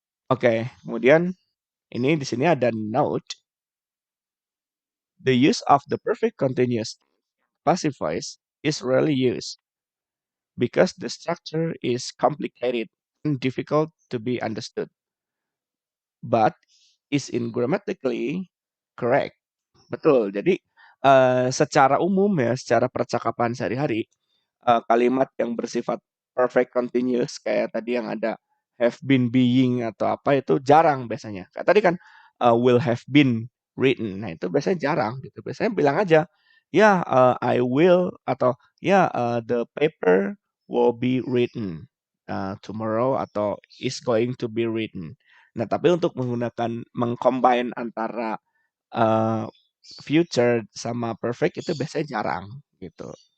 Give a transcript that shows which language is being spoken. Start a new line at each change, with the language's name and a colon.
Indonesian: Oke, kemudian ini di sini ada note.
English: The use of the perfect continuous passive voice is rarely used because the structure is complicated and difficult to be understood, but is in grammatically correct.
Indonesian: Betul. Jadi secara umum ya, secara percakapan sehari-hari, kalimat yang bersifat perfect continuous kayak tadi yang ada have been, being atau apa itu jarang biasanya. Kayak tadi kan
English: will have been written.
Indonesian: Nah, itu biasanya jarang gitu. Biasanya bilang aja, ya I will atau ya
English: the paper will be written tomorrow atau is going to be written.
Indonesian: Nah, tapi untuk menggunakan mengcombine antara eee, future sama perfect itu biasanya jarang gitu.